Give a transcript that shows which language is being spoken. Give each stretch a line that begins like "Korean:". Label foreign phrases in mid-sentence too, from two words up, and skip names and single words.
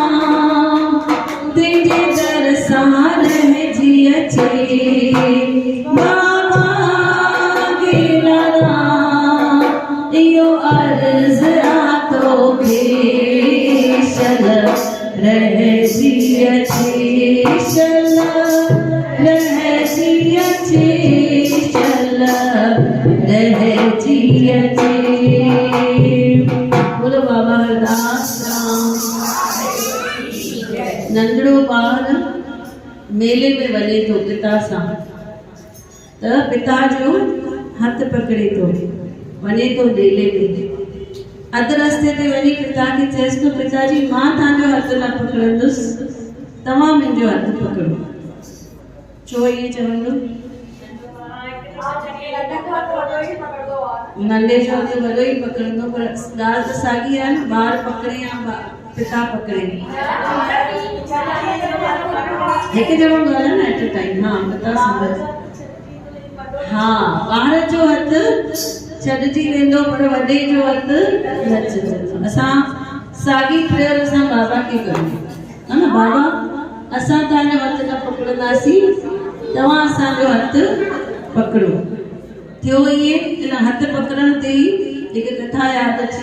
Sindhi: तेरे दरसान रह जिय बाबा गेला यो अर्ज रातों के शल रह जिय शल रह जिय शल रह जिय बोलो बाबा हरदास नंढड़ो ॿार मेले में वञे थो पिता सां त पिता जो हथ पकड़े थो वञे थो मेले में अधु रस्ते ते वञी पिता खे चएसि थो पिताजी मां तव्हांजो हथ न पकड़ंदुसि तव्हां मुंहिंजो हथ पकड़ो छो ईअं चवंदो नंढे जो हथ वॾो ई पकड़ंदो पर ॻाल्हि त साॻी आहे न ॿार पकड़े या पिता पकड़े हिकु ॼणो ॻाल्हि न
English: at a time
Sindhi: हा पिता समझ हा ॿार जो हथ छॾिजी वेंदो पर वॾे जो हथ न छॾंदो असां साॻी प्रेयर असां बाबा खे कयूं हा न बाबा असां तव्हांजो हथ न पकड़ंदासीं तव्हां असांजो हथ पकड़ो थियो ईअं इन हथ पकड़ण ते ई हिकु कथा यादि अची